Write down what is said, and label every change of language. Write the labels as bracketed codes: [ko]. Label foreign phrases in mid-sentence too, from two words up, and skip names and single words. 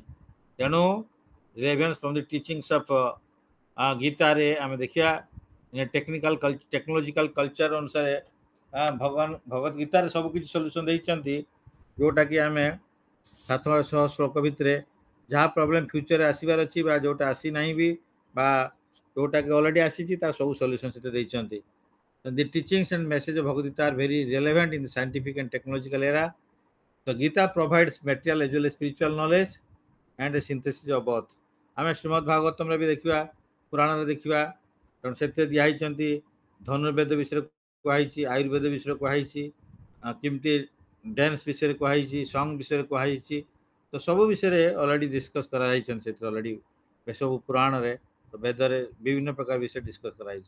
[or] ତେଣୁ [en] ravens from the teachings of [or] ଗୀତାରେ ଆମେ ଦେଖିବା, [en] technological culture [or] ଅନୁସାରେ ଭଗବତ ଗୀତାରେ ସବୁ କିଛି ସଲ୍ୟୁସନ୍ ଦେଇଛନ୍ତି, ଯେଉଁଟାକି ଆମେ 700 ଶ୍ଲୋକ ଭିତରେ ଯାହା ପ୍ରୋବ୍ଲେମ୍ ଫ୍ୟୁଚରରେ ଆସିବାର ଅଛି, ବା ଯେଉଁଟା ଆସିନାହିଁ ବି, ବା ଯେଉଁଟାକି ଅଲରେଡ଼ି ଆସିଛି, ତାର ସବୁ ସଲ୍ୟୁସନ୍ ସେଥିରେ ଦେଇଛନ୍ତି। [en] The teachings and message of Bhagavad Gita are very relevant in the scientific and technological era. The Gita provides material as well as spiritual knowledge and a synthesis of both। [or] ଆମେ ଶ୍ରୀମଦ୍ ଭାଗବତମରେ ବି ଦେଖିବା, ପୁରାଣରେ ଦେଖିବା, ତେଣୁ ସେଥିରେ ଦିଆହେଇଛନ୍ତି ଧନୁର୍ବେଦ ବିଷୟରେ କୁହାହେଇଛି, ଆୟୁର୍ବେଦ ବିଷୟରେ କୁହାହେଇଛି, କେମିତି ଡ୍ୟାନ୍ସ ବିଷୟରେ କୁହାହେଇଛି, ସଙ୍ଗ ବିଷୟରେ କୁହାହେଇଛି। ତ ସବୁ ବିଷୟରେ ଅଲରେଡ଼ି ଡିସ୍କସ୍ କରାଯାଇଛନ୍ତି ସେଥିରେ ଅଲରେଡ଼ି ଏସବୁ ପୁରାଣରେ ବେଦରେ ବିଭିନ୍ନ ପ୍ରକାର ବିଷୟ ଡିସ୍କସ୍ କରାଯାଇଛି।